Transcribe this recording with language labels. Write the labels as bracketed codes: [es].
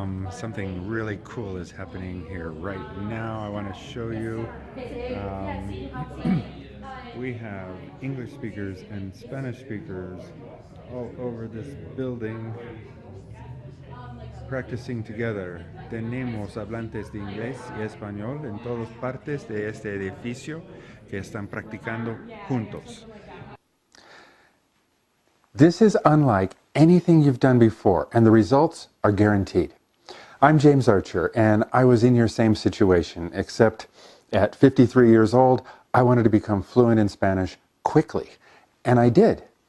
[en] Something really cool is happening here right now. I want to show you. We have English speakers and Spanish speakers all over this building practicing together. [es] Tenemos hablantes de inglés y español en todas partes de este edificio que están practicando juntos. [en] This is unlike anything you've done before, and the results are guaranteed. I'm James Archer, and I was in your same situation, except at 53 years old, I wanted to become fluent in Spanish quickly, and I did.